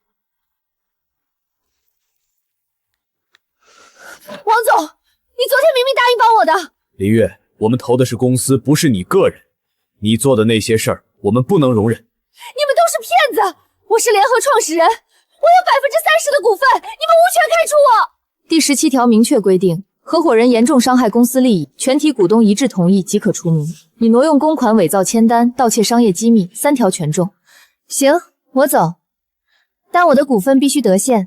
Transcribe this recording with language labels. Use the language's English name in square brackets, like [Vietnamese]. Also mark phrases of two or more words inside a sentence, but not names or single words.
[Chinese] 王總，你昨天明明答應幫我的。林月，我們投的是公司，不是你個人。你做的那些事兒，我们不能容忍。你們都是騙子！我是聯合創始人，我有30%的股份，你們無權開除我。第17條明確規定，合夥人嚴重傷害公司利益，全體股東一致同意即可除名。你挪用公款、偽造簽單、盜竊商業機密，3條全中。行，我走，但我的股份必須得現。